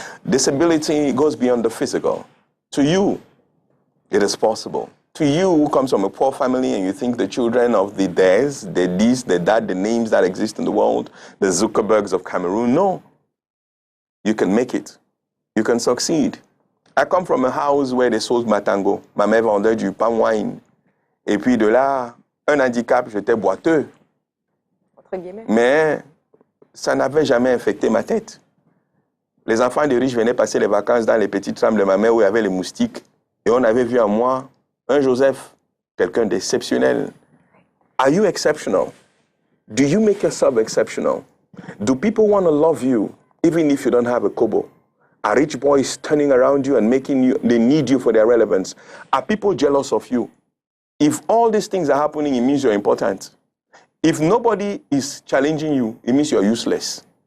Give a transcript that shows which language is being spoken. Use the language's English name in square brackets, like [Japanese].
[English] Disability goes beyond the physical. To you, it is possible. To you who comes from a poor family and you think the children of the this, the that, the names that exist in the world, the Zuckerbergs of Cameroon, no. You can make it. You can succeed. I come from a house where they sold matango. [French] Ma mère vendait du palm wine. Et puis de là, un handicap, j'étais boiteux. Mais ça n'avait jamais infecté ma tête. Les enfants des riches venaient passer les vacances dans les petites chambres de ma mère où il y avait les moustiques. Et on avait vu en moi un Joseph, quelqu'un d'exceptionnel. [English] Are you exceptional? Do you make yourself exceptional? Do people want to love you even if you don't have a kobo? Are rich boys turning around you and making you, they need you for their relevance? Are people jealous of you? If all these things are happening, it means you're important. If nobody is challenging you, it means you're useless.